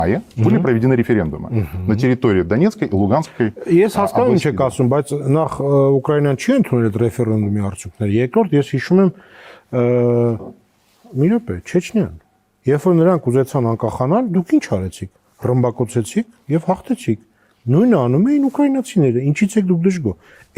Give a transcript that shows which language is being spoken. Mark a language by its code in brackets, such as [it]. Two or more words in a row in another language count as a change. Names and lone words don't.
[ru] были проведены референдумы на территории Донецкой и Луганской [hy] Ես հասկանում եմ [ru] областей. [hy] չեք ասում, բայց նախ Ուկրաինան չի ընդունել այդ ռեֆերենդումի արդյունքները։ Երկրորդ ես հիշում եմ մի րոպե, Չեչնյան։ Երբ որ նրանք ուզեցան անկախանալ, դուք ինչ արեցիք։ Ռմբակոծեցիք եւ հաղթեցիք։ Նույնը անում էին ուկրաինացիները։ Ինչից եք դուք դժգոհ։ Այն